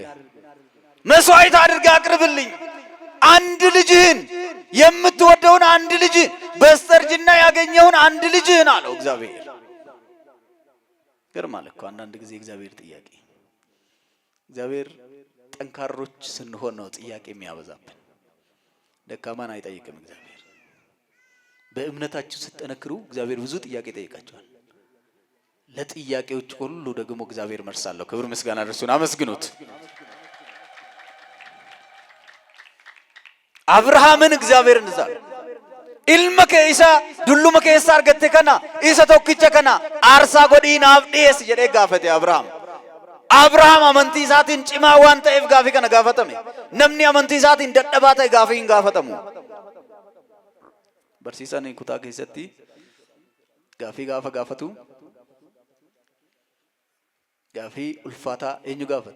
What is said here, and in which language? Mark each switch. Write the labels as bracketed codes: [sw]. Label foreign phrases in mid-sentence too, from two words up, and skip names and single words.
[am] መስዋዕት አድርገህ አቅርብልኝ። አንድ ልጅህን የምትወደውን አንድ ልጅህን በስተርጅና ያገኘውን አንድ ልጅህን አለው እግዚአብሔር። ገርማል እኮ አንዳንድ ጊዜ እግዚአብሔር ጥያቄ እግዚአብሔር ጠንካሮች ስንሆን ነው ጥያቄ የሚያበዛብን። ደካማን አይጠይቅም እግዚአብሔር። በእምነታችሁ ስትጠነክሩ እግዚአብሔር ብዙ ጥያቄ ጠይቃቸዋል። ለጥያቄዎች ሁሉ ደግሞ እግዚአብሔር መልስ አለው። ክብር ምስጋና ለእርሱን አመስግኑት። አብርሃምን እግዚአብሔር እንደዛ [om] ilma keessa dulluma keessa argatte kana isa tokkicha kana aarsaa godhii naaf dhiyeessi jedhee gaafate Abrahaam. Abrahaam amantii isaatiin cimaa waan ta'eef gaafii kana gaafatame. Namni amantii isaatiin dadhabaa ta'e gaafii hin gaafatamu. Barsiisaan kutaa keessatti gaafii gaafa gaafatu gaafii ulfaataa eenyu gaafata?